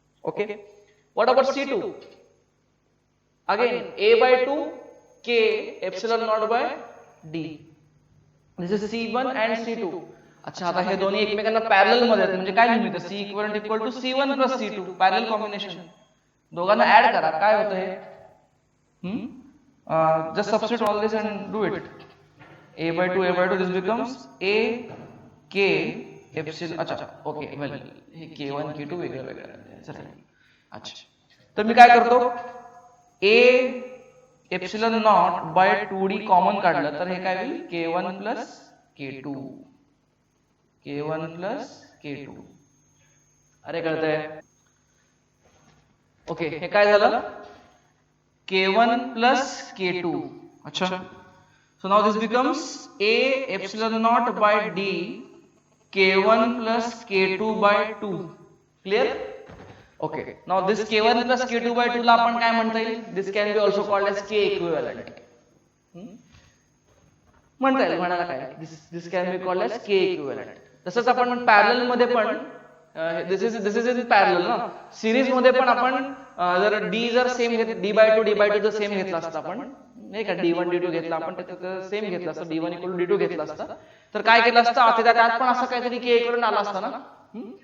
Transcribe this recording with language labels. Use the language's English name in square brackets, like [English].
[English] Okay, what about C2? Again A/2 K epsilon naught by D. This is C1 and C2. [Marathi] अच्छा, आता हे दोन्ही एकमेकांना parallel मध्ये आहेत, म्हणजे काय लिहू? C equal to C1 plus C2, parallel combination. दोघांना ऍड करा, काय होतं हे? [English] Just substitute all this and do it. A by 2, this becomes A K epsilon. [Marathi] अच्छा ओके वेल हे K1 K2 वेगळं वेगळं आहे. चला अच्छा तर मी काय करतो A epsilon not bye 2D common काढलं तर हे काय होईल K1 plus K2 K1 plus K2. अरे कळतंय ओके हे काय झालं K1 प्लस K2. [English] अच्छा so now this becomes A epsilon naught by D K1 plus K2 by 2. Clear? Okay. Now this K1 plus K2 by 2 [Marathi] ला आपण काय म्हणता येईल? [English] This can be also called as K equivalent. [Marathi] म्हणता येईल म्हणाला काय? [English] This can be called as K equivalent. [Marathi] तसंच आपण पॅरलल मध्ये पण [English] this is in parallel [Marathi] ना सिरीज मध्ये पण आपण जर D जर सेम घेतला D by 2 जर सेम घेतला असता आपण नाही का D1 D2 घेतला आपण त्याचं सेम घेतला असता D1 = D2 घेतला असता तर काय केलं असतं आता त्यात पण असं काहीतरी K इकडून आला असता ना.